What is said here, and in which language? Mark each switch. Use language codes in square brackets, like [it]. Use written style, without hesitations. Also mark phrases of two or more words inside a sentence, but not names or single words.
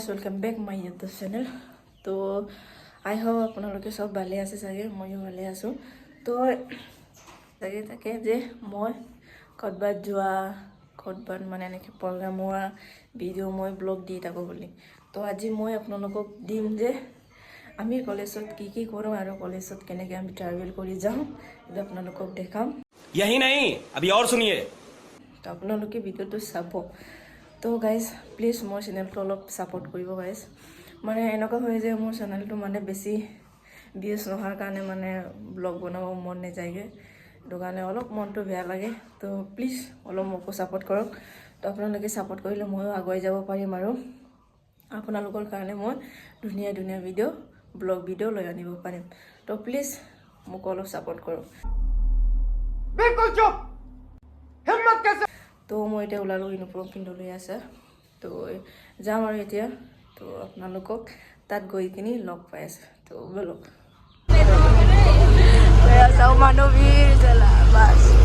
[en] welcome back my YouTube channel. [as] तो [en] I hope [as] আপোনালোকে সব ভালে আছে চাগে, ময়ো ভালে আছো। তো চাগে তাকে যে মই ক'ৰবাত যোৱা ক'ৰবাত মানে এনেকৈ প্ৰগ্ৰাম হোৱা ভিডিঅ' মই ব্লগ দি থাকোঁ বুলি। তো আজি মই আপোনালোকক দিম যে আমি কলেজত কি কি কৰোঁ আৰু কলেজত কেনেকৈ আমি ট্ৰেভেল কৰি যাওঁ, এইটো আপোনালোকক দেখাম। [hi] यही नहीं अभी और सुनिए। [as] তো আপোনালোকে ভিডিঅ'টো চাব। তো [en] guys please [as] মোৰ চেনেলটো অলপ ছাপোৰ্ট কৰিব গাইজ। মানে এনেকুৱা হয় যে মোৰ চেনেলটো মানে বেছি ভিউজ নোহোৱাৰ কাৰণে মানে ব্লগ বনাব মন নাযায়গৈ, সেইটো কাৰণে অলপ মনটো বেয়া লাগে। তো প্লিজ অলপ মোকো ছাপোৰ্ট কৰক। তো আপোনালোকে ছাপোৰ্ট কৰিলে ময়ো আগুৱাই যাব পাৰিম আৰু আপোনালোকৰ কাৰণে মই ধুনীয়া ধুনীয়া [en] video blog video' [as] লৈ আনিব পাৰিম। তো প্লিজ মোক অলপ ছাপোৰ্ট কৰক। [hi] बिल्कुल चुप, हिम्मत कैसे। [as] তো মই এতিয়া ওলালোঁ, ইউনিফৰ্ম পিন্ধি লৈ আছে। তো যাম আৰু এতিয়া। তো আপোনালোকক তাত গৈ কিনি লগ পাই আছে। তো বলক চাওঁ মানুহ ভিৰ চলা বাছ।